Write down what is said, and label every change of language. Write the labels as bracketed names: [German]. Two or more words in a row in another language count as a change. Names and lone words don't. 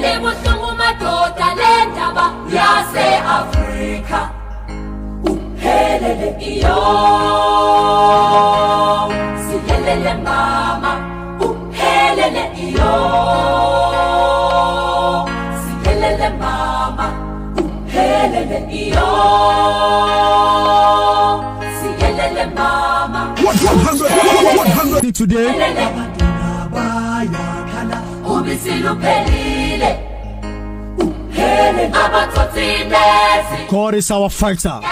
[English] Africa. [Zulu] Helele iyo, si helele mama. Helele iyo, si helele mama. Helele iyo, si helele mama. [English] 100 today. God is our fighter.